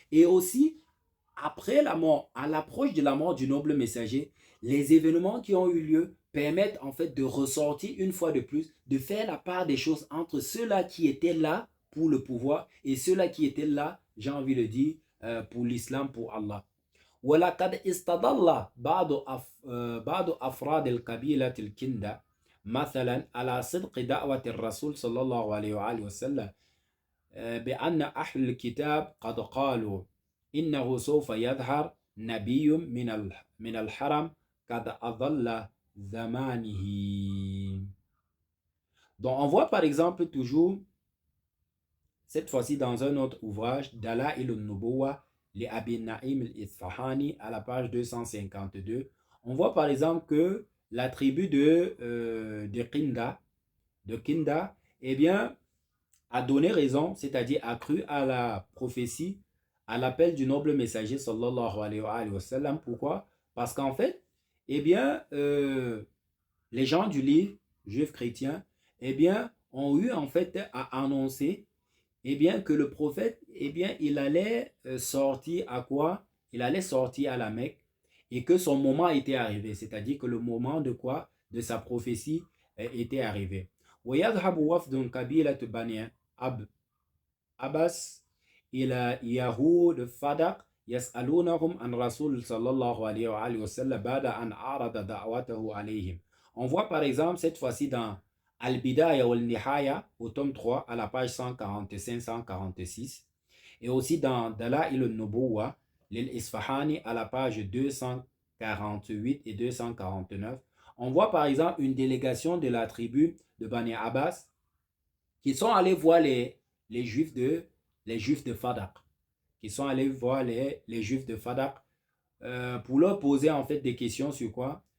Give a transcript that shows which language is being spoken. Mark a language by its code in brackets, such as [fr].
[fr] Et aussi, après la mort, à l'approche de la mort du noble messager, les événements qui ont eu lieu permettent en fait de ressortir une fois de plus, de faire la part des choses entre ceux-là qui étaient là pour le pouvoir et ceux-là qui étaient là, j'ai envie de dire, pour l'islam, pour Allah. [ar] ولقد استدل بعض أفراد القبيلة الكندة مثلا على صدق دعوة الرسول صلى الله عليه وآله وسلم بأن أهل الكتاب قد قالوا إنه سوف يظهر نبي من الحرم قد أضل zamanihi. [fr] Donc, on voit par exemple toujours, cette fois-ci dans un autre ouvrage, Dala'il al-Nubuwwa, les Abi Naïm al-Isfahani, à la page 252, on voit par exemple que la tribu de Kinda, eh bien, a donné raison, c'est-à-dire a cru à la prophétie, à l'appel du noble messager, [ar] sallallahu alayhi wa sallam. [fr] Pourquoi? Parce qu'en fait, eh bien, les gens du livre, juifs chrétiens, eh bien, ont eu en fait à annoncer eh bien, que le prophète, eh bien, il allait sortir à quoi? Il allait sortir à la Mecque et que son moment était arrivé. C'est-à-dire que le moment de quoi? De sa prophétie était arrivé. [ar] ويذهب وفد قبيلة بني عباس إلى يهود فدق يسألونهم عن رسول صلى الله عليه وآله وسلم بعد أن عرض دعوته عليهم. [fr] On voit par exemple cette fois-ci dans Al-Bidaya wal-Nihaya au tome 3 à la page 145-146 et aussi dans Dala'il al-Nubuwwa l'Isfahani à la page 248 et 249. On voit par exemple une délégation de la tribu de Bani Abbas qui sont allés voir les juifs de Fadak, qui sont allés voir les juifs de Fadak pour leur poser en fait des questions sur quoi?